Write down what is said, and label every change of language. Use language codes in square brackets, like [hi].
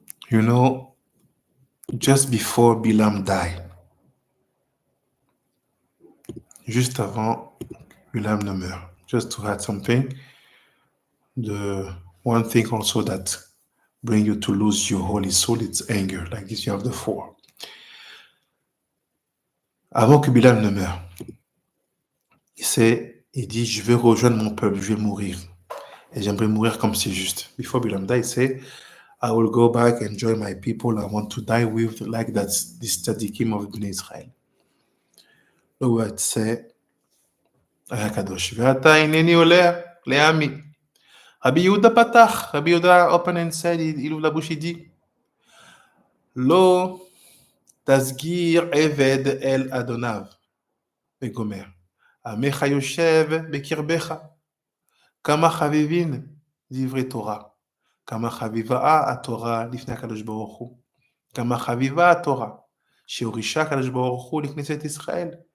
[en] You know, just before Bilam died, [fr] juste avant Bilam ne meurt, [en] just to add something, the one thing also that bring you to lose your holy soul, it's anger. Like this, you have the four. [fr] Avant que Bilam ne meure, il dit, je vais rejoindre mon peuple, je vais mourir. Et j'aimerais mourir comme c'est juste. [en] Before Bilam died, he said, I will go back and join my people. I want to die with, like that's this tzaddikim of Bnei Israel. The word say, [he] היה קדוש. ועתה הנני עולה לעמי. רבי יהודה פתח, רבי יהודה [en] open and said, [fr] il ouvre la bouche, il dit, [he] לא תסגיר עבד אל אדוניו, וגומר. עמך יושב בקרבך, כמה חביבין דברי תורה, כמה חביבה התורה לפני הקדוש ברוך הוא, כמה חביבה התורה, שהורישה הקדוש ברוך הוא לכנסת ישראל.